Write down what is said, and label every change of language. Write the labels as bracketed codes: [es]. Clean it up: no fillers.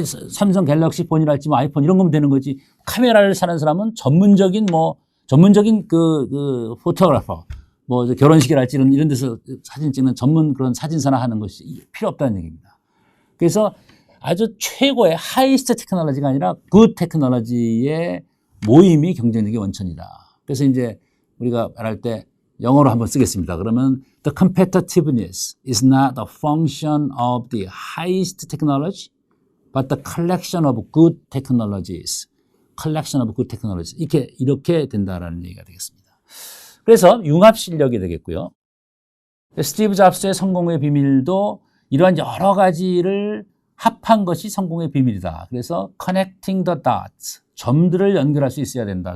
[ko] 삼성 갤럭시 폰이랄지 뭐 아이폰 이런 거면 되는 거지. 카메라를 사는 사람은 전문적인 그 포토그래퍼, 뭐 결혼식이랄지 이런 데서 사진 찍는 전문 그런 사진사나 하는 것이 필요 없다는 얘기입니다. 그래서 아주 최고의 하이스트 테크놀로지가 아니라 굿 테크놀로지의 모임이 경쟁력의 원천이다. 그래서 이제 우리가 말할 때 영어로 한번 쓰겠습니다. 그러면 [en] the competitiveness is not a function of the highest technology, but the collection of good technologies. collection of good technologies. [ko] 이렇게 된다라는 얘기가 되겠습니다. 그래서 융합 실력이 되겠고요. 스티브 잡스의 성공의 비밀도 이러한 여러 가지를 합한 것이 성공의 비밀이다. 그래서 [en] connecting the dots, [ko] 점들을 연결할 수 있어야 된다.